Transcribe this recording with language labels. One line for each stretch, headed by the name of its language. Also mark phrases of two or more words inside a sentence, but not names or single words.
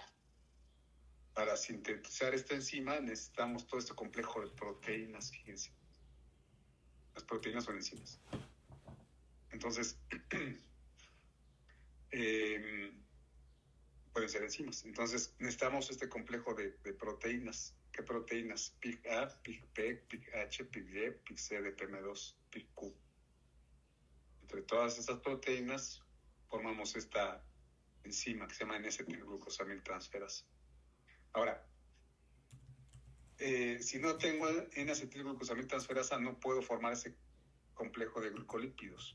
Spanish: Para sintetizar esta enzima necesitamos todo este complejo de proteínas, fíjense. Las proteínas son enzimas. Entonces, pueden ser enzimas. Entonces, necesitamos este complejo de proteínas. ¿Qué proteínas? PIC-A, PIC-P, PIC-H, PIC-D, PIC-C, DPM2, PIC-Q. Entre todas estas proteínas formamos esta enzima que se llama N-acetilglucosamiltransferasa. Ahora, si no tengo N-acetilglucosamiltransferasa, no puedo formar ese complejo de glucolípidos.